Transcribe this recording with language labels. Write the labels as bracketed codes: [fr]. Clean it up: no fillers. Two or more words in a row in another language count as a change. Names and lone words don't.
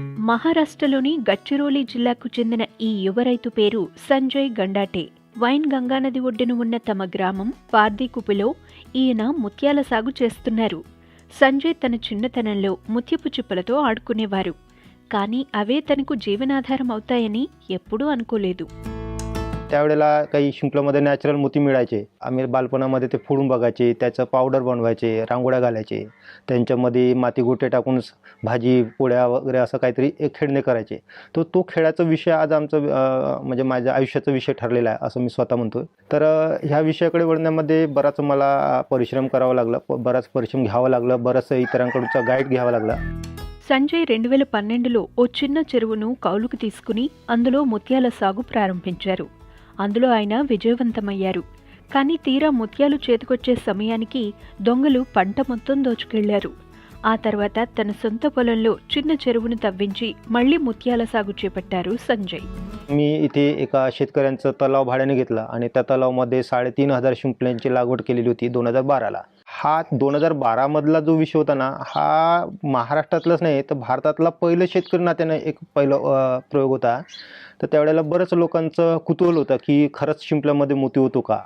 [te] మహారాష్ట్రలోని గడ్చిరోలి జిల్లాకు చెందిన ఈ యువ రైతు పేరు సంజయ్ గండాటే. వైన్ గంగానది ఒడ్డున ఉన్న తమ గ్రామం పార్దీకుపిలో ఈయన ముత్యాల సాగు చేస్తున్నారు. సంజయ్ తన చిన్నతనంలో ముత్యపు చిప్పలతో ఆడుకునేవారు. కానీ అవే తనకు జీవనాధారం అవుతాయని ఎప్పుడూ అనుకోలేదు. [mr] त्यावेळेला काही शिंपल्यामध्ये नॅचरल मोती मिळायचे. आम्ही बालपणामध्ये ते फोडून बघायचे, त्याचं पावडर बनवायचे, रांगोळ्या घालायचे, त्यांच्यामध्ये माती गोटे टाकून भाजी पोळ्या वगैरे असं काहीतरी एक खेळणे करायचे. तो खेळाचा विषय आज आमचं म्हणजे माझ्या आयुष्याचा विषय ठरलेला आहे असं मी स्वतः म्हणतोय. तर ह्या विषयाकडे वळण्यामध्ये बराच मला परिश्रम करावा लागला, बराच परिश्रम घ्यावा लागला, बराच इतरांकडूनचा गाईड घ्यावा लागला. [te] సంజయ్ 2012లో ఓ చిన్న చెరువును కౌలుకు తీసుకుని అందులో ముత్యాల సాగు ప్రారంభించారు. అందులో ఆయన విజయవంతమయ్యారు. కానీ తీరా ముత్యాలు చేతికొచ్చే సమయానికి దొంగలు పంట మొత్తం దోచుకెళ్లారు. ఆ తర్వాత తన సొంత పొలంలో చిన్న చెరువును తవ్వించి మళ్లీ ముత్యాల సాగు చేపట్టారు సంజయ్. [mr] मी इथे एका शेतकऱ्यांचं तलाव भाड्याने घेतला आणि त्या तलावामध्ये 3,500 शिंपल्यांची लागवड केलेली होती 2012ला. हा 2012 मधला जो विषय होता ना, हा महाराष्ट्रातलाच नाही तर भारतातला पहिलं शेतकरी नात्यानं एक प्रयोग होता. तर त्यावेळेला बऱ्याच लोकांचं कुतूहल होतं की खरंच शिंपल्यामध्ये मोती होतो का.